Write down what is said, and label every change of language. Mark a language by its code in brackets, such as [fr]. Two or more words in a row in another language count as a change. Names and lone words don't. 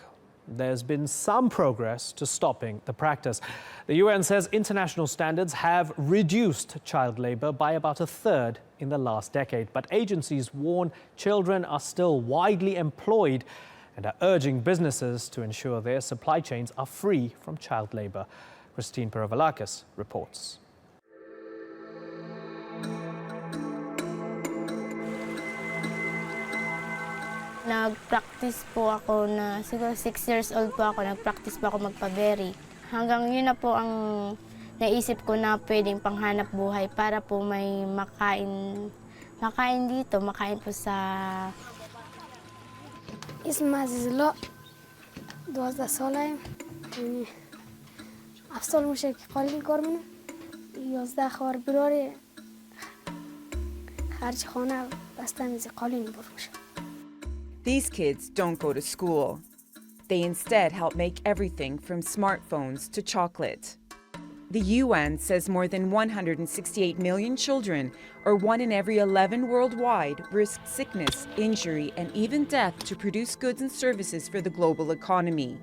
[en] There's been some progress to stopping the practice. The UN says international standards have reduced child labor by about a third in the last decade. But agencies warn children are still widely employed and are urging businesses to ensure their supply chains are free from child labor. Christine Perovalakis reports. [tl] Nag-practice po ako na siguro 6 years old po ako, nag-practice po ako magpa-berry. Hanggang yun na po ang naisip ko na pwedeng panghanap buhay para po may makain dito, makain po sa... [fa] اسم عزیزالله 12 ساله یعنی 7 سال میشه که قالین کار منم 11 خوار براره خرج خانه بسته میز قالین بفروشم. [en] These kids don't go to school. They instead help make everything from smartphones to chocolate. The UN says more than 168 million children, or 1 in every 11 worldwide, risk sickness, injury, and even death to produce goods and services for the global economy.